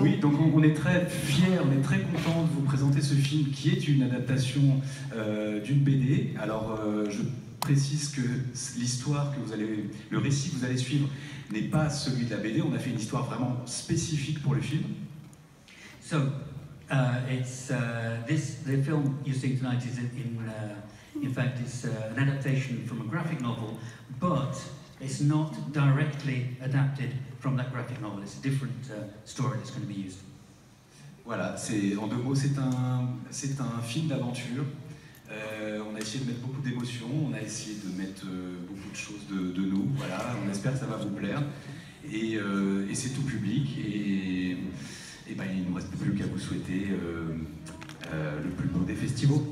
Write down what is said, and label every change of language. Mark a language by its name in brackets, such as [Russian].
[French] Oui, donc on est très fiers, on est très contents de vous présenter ce film qui est une adaptation d'une BD. Alors je précise que l'histoire que le récit que vous allez suivre n'est pas celui de la BD. On a fait une histoire vraiment spécifique pour le film. [English] So, the film you see tonight is in fact, it's an adaptation from a graphic novel, but it's not directly adapted from that graphic novel. It's a different story that's going to be used. [French] Voilà, en deux mots, c'est un film d'aventure. On a essayé de mettre beaucoup d'émotions, on a essayé de mettre beaucoup de choses de nous. Voilà, on espère que ça va vous plaire. Et c'est tout public. Et ben, il ne nous reste plus qu'à vous souhaiter le plus beau des festivals.